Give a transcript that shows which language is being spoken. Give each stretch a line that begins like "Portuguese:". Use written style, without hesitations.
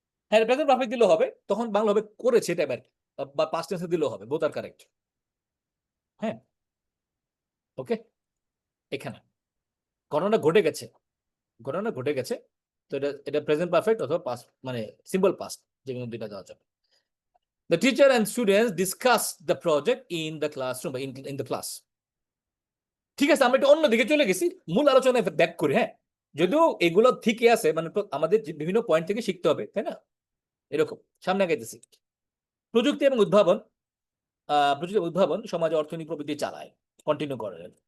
Bangla: হ্যাঁ, present perfect দিলেও হবে, তখন বাংলা হবে করেছে এটা আর কি, বা পাস্ট টেন্সে দিলেও হবে, বোথ আর কারেক্ট। হ্যাঁ, ওকে। এখানে ঘটনা ঘটে গেছে, ঘটনা ঘটে গেছে, তো এটা এটা প্রেজেন্ট পারফেক্ট অথবা পাস্ট মানে সিম্পল পাস্ট, যে কোনো দুইটা দেওয়া যাবে।
English: The teacher and students discussed the project in the classroom, in the class.
Bangla: ঠিক আছে, আমরা একটু অন্যদিকে চলে গেছি, মূল আলোচনায় ব্যাক করি। হ্যাঁ, যদিও এগুলো ঠিকই আছে, মানে আমাদের বিভিন্ন পয়েন্ট থেকে শিখতে হবে, তাই না? এরকম সামনে আগাইতেছি। প্রযুক্তি এবং উদ্ভাবন, প্রযুক্তি এবং উদ্ভাবন সমাজে অর্থনৈতিক প্রবৃদ্ধি চালায়, কন্টিনিউ করেন।